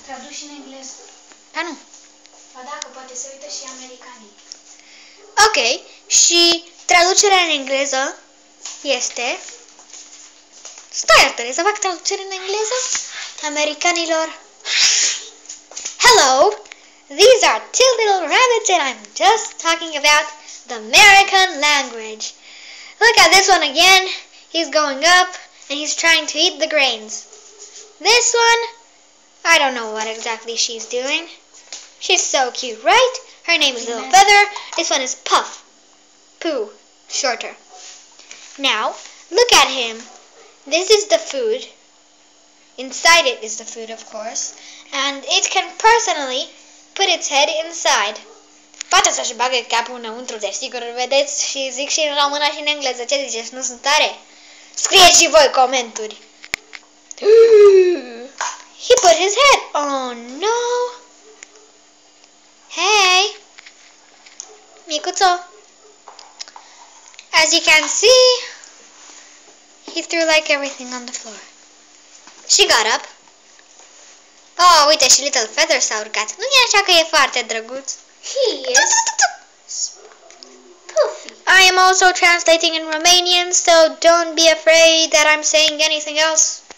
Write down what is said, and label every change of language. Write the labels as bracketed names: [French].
[Romanian] Traduci în engleză. Da, nu. Ba da, că poate se uită și americanii. Ok, și traducerea în engleză este... Stai, Artele, să fac traducere în engleză americanilor. [English] Hello, these are two little rabbits and I'm just talking about the American language. Look at this one again. He's going up and he's trying to eat the grains. This one, I don't know what exactly she's doing. She's so cute, right? Her name is Little Feather. This one is Puff. Pooh, shorter. Now, look at him. This is the food. Inside it is the food, of course. And it can personally put its head inside. [Romanian] Poate să-și bage capul înăuntru, desigur, vedeți, și zic și în română și în engleză. Ce ziceți, nu sunt tare? Scrieți și voi comentarii. [English] He put his head. Oh, no. [Romanian] Hey. Micuțo. [English] As you can see, he threw like everything on the floor. She got up. [Romanian] Oh, uite, și Little Feather s-a urcat. Nu e așa că e foarte drăguț? [English] He is Puffy. I am also translating in Romanian, so don't be afraid that I'm saying anything else.